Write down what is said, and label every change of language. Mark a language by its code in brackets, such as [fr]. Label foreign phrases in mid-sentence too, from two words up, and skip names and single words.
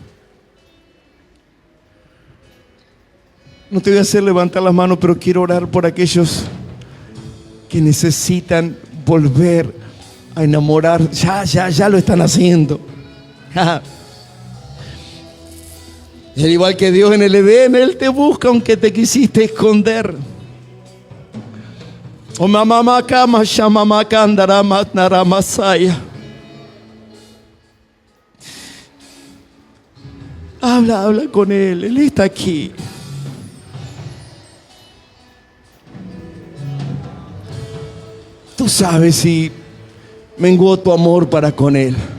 [es] No te voy a hacer levantar las manos, pero quiero orar por aquellos que necesitan volver a enamorar. Ya lo están haciendo. Y al igual que Dios en el Edén, Él te busca aunque te quisiste esconder. O mamá kama shamama kandara matnara masaya. Habla con Él. Él está aquí. Tú sabes si menguó tu amor para con Él.